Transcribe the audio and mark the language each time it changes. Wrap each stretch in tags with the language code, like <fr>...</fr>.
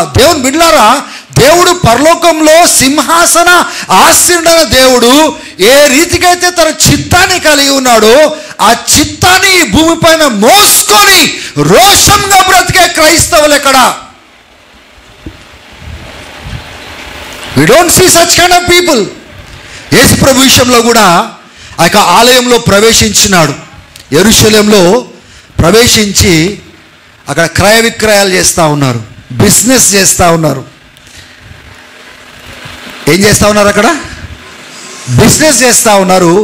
<te>దేవుని బిడ్డలారా, దేవుడు పరలోకంలో సింహాసన ఆసీనుడైన దేవుడు ఏ రీతిగా అయితే తన చిత్తాన్ని కలిగి ఉన్నాడో ఆ చిత్తాన్ని ఈ భూమిపైన మోసుకొని రోషంగా బ్రతికే క్రైస్తవులు ఎక్కడ?</te> <en>We don't see such kind of people.</en> <te>యేసు ప్రభు విషయంలో కూడా ఆ యొక్క ఆలయంలో ప్రవేశించినాడు. యెరూషలేంలో ప్రవేశించి అక్కడ క్రయ విక్రయాలు చేస్తూ ఉన్నారు, బిజినెస్ చేస్తూ ఉన్నారు. ఏం చేస్తూ ఉన్నారు? అక్కడ బిజినెస్ చేస్తూ ఉన్నారు.</te>